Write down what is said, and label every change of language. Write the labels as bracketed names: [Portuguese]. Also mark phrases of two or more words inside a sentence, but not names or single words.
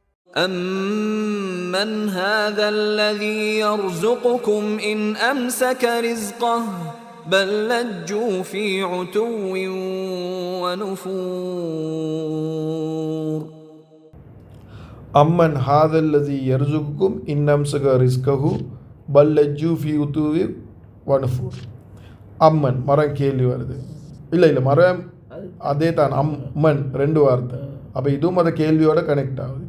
[Arabic] أَمَّنْ هَذَا الَّذِي يَرْزُقُكُمْ إِنْ أَمْسَكَ رِزْقَهُ بَلْ لَجُّوا فِي عُتُوٍّ وَنُفُورٍ. أمن هذا الذي يرزقكم إن أمسك رزقه بل لجوا في عتو ونفور. [Tamil] அம்மன் மரம் கேள்வி வருது. இல்லை மரம் அதே தான். அம்மன் ரெண்டு வார்த்தை. அப்போ இதுவும் அந்த கேள்வியோட கனெக்ட் ஆகுது.